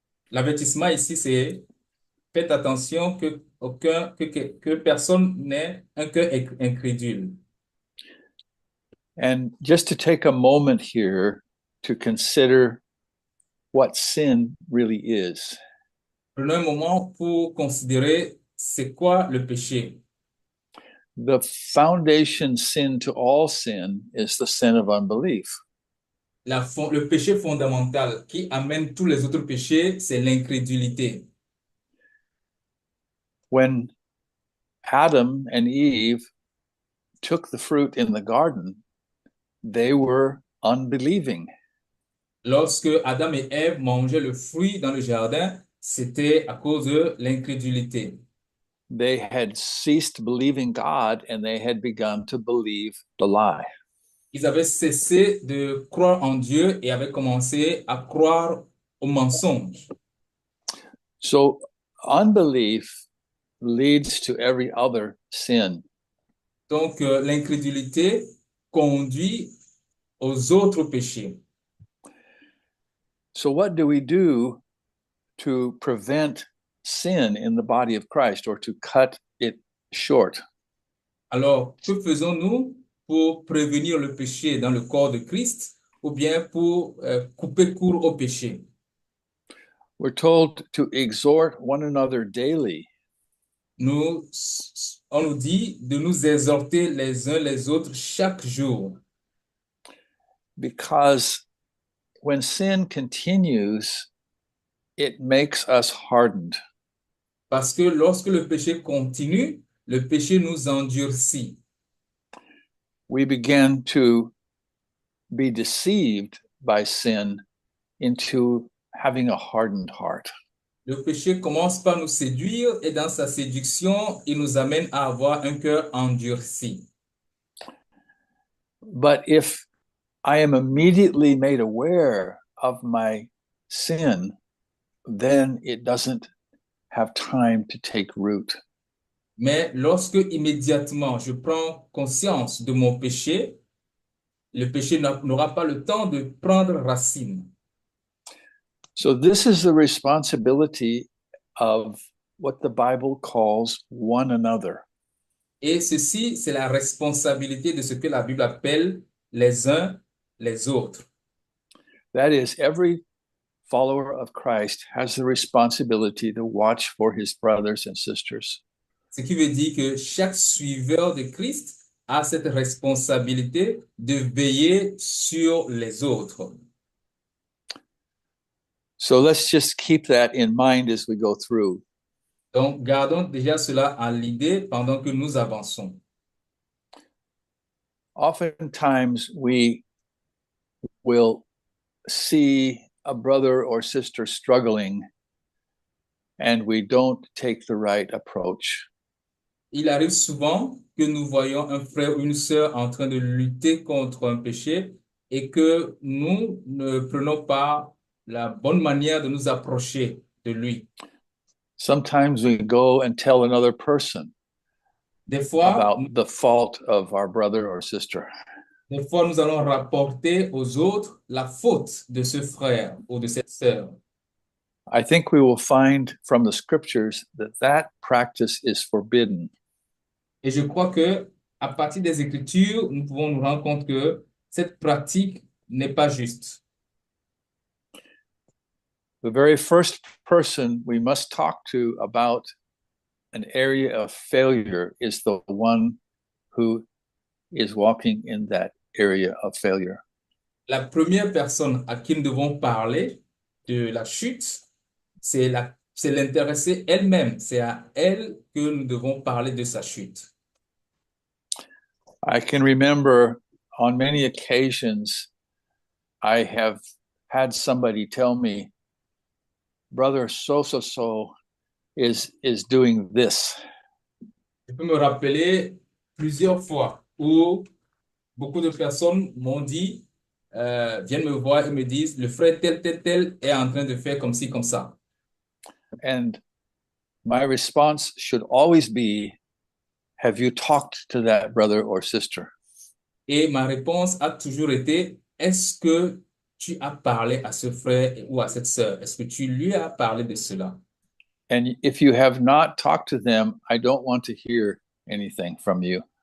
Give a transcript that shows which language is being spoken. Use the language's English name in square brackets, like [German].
[French] L'avertissement ici, c'est faites attention que personne n'ait un cœur incrédule. [English] And just to take a moment here to consider what sin really is. [French] Prenons un moment pour considérer c'est quoi le péché. [English] The foundation sin to all sin is the sin of unbelief. [French] Le péché fondamental qui amène tous les autres péchés, c'est l'incrédulité. [English] When Adam and Eve took the fruit in the garden, they were unbelieving. [French] Lorsque Adam et Ève mangeaient le fruit dans le jardin, c'était à cause de l'incrédulité. [English] They had ceased believing God and they had begun to believe the lie. [French] Ils avaient cessé de croire en Dieu et avaient commencé à croire au mensonge. [English] So unbelief leads to every other sin. [French] Donc, l'incrédulité conduit aux autres péchés. [English] So what do we do to prevent sin in the body of Christ or to cut it short? [French] Alors, que faisons-nous pour prévenir le péché dans le corps de Christ ou bien pour couper court au péché? [English] We're told to exhort one another daily. [French] On nous dit de nous exhorter les uns les autres chaque jour. [English] Because when sin continues, it makes us hardened. [French] Parce que lorsque le péché continue, le péché nous endurcit. [English] We begin to be deceived by sin into having a hardened heart. [French] Le péché commence par nous séduire et dans sa séduction, il nous amène à avoir un cœur endurci. [English] But if I am immediately made aware of my sin, then it doesn't have time to take root. [French] Mais lorsque immédiatement je prends conscience de mon péché, le péché n'aura pas le temps de prendre racine. [English] So this is the responsibility of what the Bible calls one another. [French] Et ceci, c'est la responsabilité de ce que la Bible appelle les uns les autres. [English] That is, every follower of Christ has the responsibility to watch for his brothers and sisters. [French] Ce qui veut dire que chaque suiveur de Christ a cette responsabilité de veiller sur les autres. [English] So let's just keep that in mind as we go through. [French] Donc, gardons déjà cela à l'idée pendant que nous avançons. [English] Oftentimes we will see a brother or sister struggling and we don't take the right approach. [French] Il arrive souvent que nous voyons un frère ou une sœur en train de lutter contre un péché et que nous ne prenons pas la bonne manière de nous approcher de lui. [English] Sometimes we go and tell another person [French] Des fois, [English] about the fault of our brother or sister. [French] nous allons rapporter aux autres la faute de ce frère ou de cette sœur. [English] I think we will find from the scriptures that that practice is forbidden. [French] Et je crois que à partir des Écritures, nous pouvons nous rendre compte que cette pratique n'est pas juste. [English] The very first person we must talk to about an area of failure is the one who is walking in that area of failure. [French] La première personne à qui nous devons parler de la chute, c'est l'intéressée elle-même. C'est à elle que nous devons parler de sa chute. [English] I can remember on many occasions I have had somebody tell me, brother so is doing this. [French] Je peux me rappeler plusieurs fois où beaucoup de personnes m'ont dit, viennent me voir et me disent, le frère tel est en train de faire comme ci, comme ça. [English] And my response should always be, have you talked to that brother or sister? [French] Et ma réponse a toujours été, est-ce que tu as parlé à ce frère ou à cette sœur? Est-ce que tu lui as parlé de cela? [English] And if you have not talked to them, I don't want to hear anything from you.